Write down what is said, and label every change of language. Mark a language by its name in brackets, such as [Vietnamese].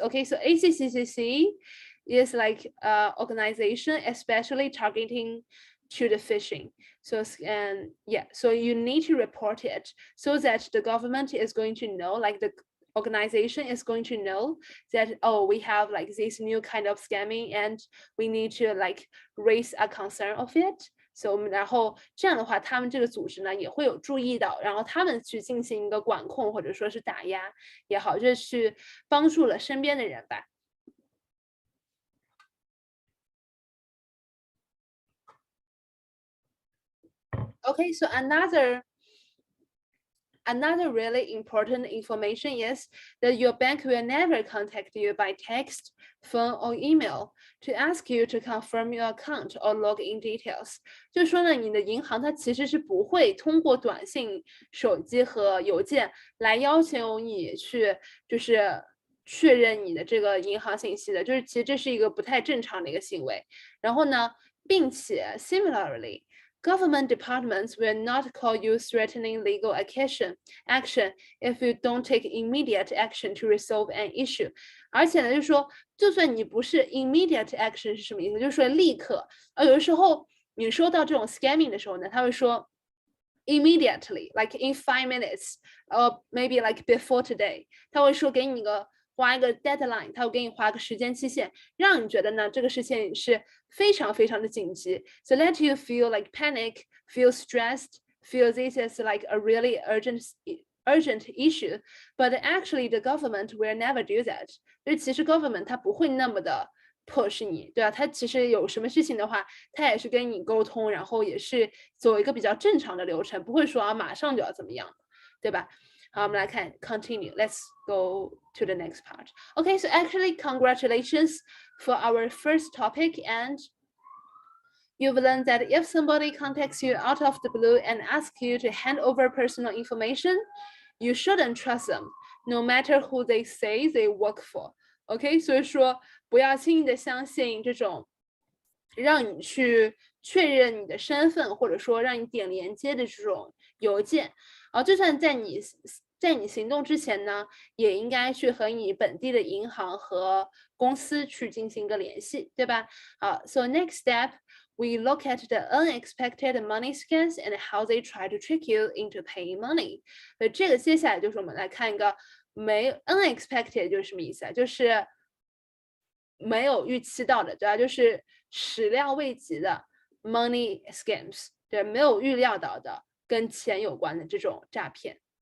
[English] Okay, so ACCCC is like organization especially targeting to the phishing. So and yeah, so you need to report it so that the government is going to know, like the organization is going to know that, oh, we have like this new kind of scamming and we need to like raise a concern of it. [Chinese] 所以我们然后这样的话，他们这个组织呢也会有注意到，然后他们去进行一个管控或者说是打压也好，就是去帮助了身边的人吧。 [English] Okay, so another really important information is that your bank will never contact you by text, phone, or email to ask you to confirm your account or log in details。 [Chinese] 就是说呢，你的银行它其实是不会通过短信、手机和邮件来要求你去就是确认你的这个银行信息的，就是其实这是一个不太正常的一个行为。然后呢，并且 [English] similarly。Government departments will not call you threatening legal action if you don't take immediate action to resolve an issue。 [Chinese] 而且呢，就是说，就算你不是 immediate action 是什么意思？就是说立刻。有的时候你收到这种 scamming 的时候呢，他会说 [English] immediately, like in 5 minutes, or maybe like before today。 [Chinese] 他会说给你画一个 deadline， 他会给你画个时间期限，让你觉得呢这个事情是非常非常的紧急。 [English] So let you feel like panic, feel stressed, feel this is like a really urgent issue, but actually the government will never do that。 [Chinese] 就是其实 government 它不会那么的 push 你，对吧？它其实有什么事情的话，它也是跟你沟通，然后也是走一个比较正常的流程，不会说啊马上就要怎么样，对吧？好，我们来看 continue. [English] Let's go to the next part. Okay, so actually congratulations for our first topic, and you've learned that if somebody contacts you out of the blue and asks you to hand over personal information, you shouldn't trust them, no matter who they say they work for. [Chinese] OK， 所以说不要轻易的相信这种让你去确认你的身份，或者说让你点连接的这种邮件。就算在你行动之前呢，也应该去和你本地的银行和公司去进行一个联系，对吧？ [English] So next step, we look at the unexpected money scams and how they try to trick you into paying money。 [Chinese] 所以这个接下来就是我们来看一个unexpected 就是什么意思啊？就是没有预期到的，对吧？就是始料未及的 money scams， 对，没有预料到的跟钱有关的这种诈骗。